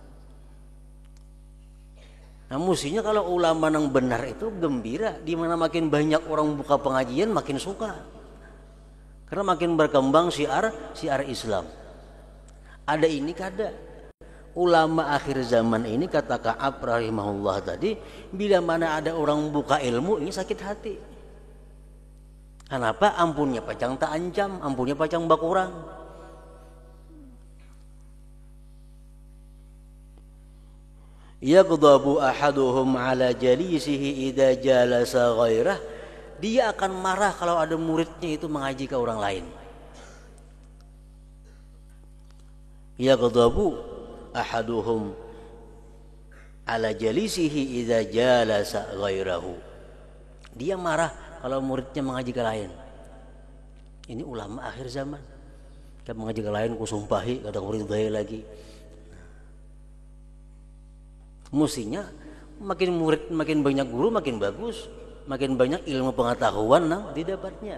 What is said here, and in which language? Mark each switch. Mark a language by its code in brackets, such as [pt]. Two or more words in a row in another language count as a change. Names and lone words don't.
[id] Nah mestinya kalau ulama yang benar itu gembira, di mana makin banyak orang buka pengajian makin suka. Karena makin berkembang syiar Islam. Ada ini kada. Ulama akhir zaman ini kata Ka'ab rahimahullah tadi, bila mana ada orang buka ilmu ini sakit hati. Kenapa? [bjn] Ampunnya pacang tak ancam, ampunnya pacang bakurang. [ar] يغضب أحدهم على جليسه إذا جالس غيره, [id] dia akan marah kalau ada muridnya itu mengaji ke orang lain. [ar] يغضب أحدهم على جليسه إذا جالس غيره, [id] dia marah kalau muridnya mengaji ke lain. Ini ulama akhir zaman. [bjn] Kita mengaji ke lain ku sumpahi kadang murid daya lagi. [id] Mestinya makin murid makin banyak guru makin bagus, makin banyak ilmu pengetahuan nang didapatnya.